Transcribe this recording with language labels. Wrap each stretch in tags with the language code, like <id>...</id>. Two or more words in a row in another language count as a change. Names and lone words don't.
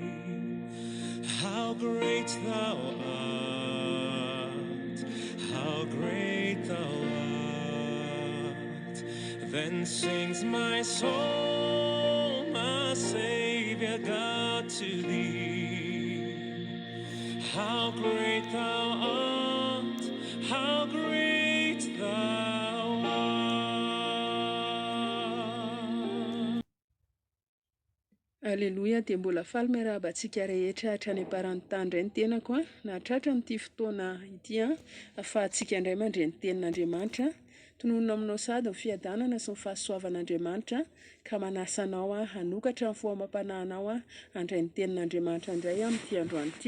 <en>How great thou art, how great thou art. Then sings my soul, my Savior God, to thee. How great thou art, how great thou art.</en> <mg>Aleloia, dia mbola faly miarahaba-antsika rehetra hatrany am-paran'ny tany indray ny tenako a, na tratra n'ity fotoana ity a, ahafahantsika indray mandre ny tenin'Andriamanitra. Tononona aminao sady ny fiadanana sy ny fahasoavan'Andriamanitra ka manasa anao a hanokatra ny foamam-panahinao a handray ny tenin'Andriamanitra indray amin'ity androany ity.</mg>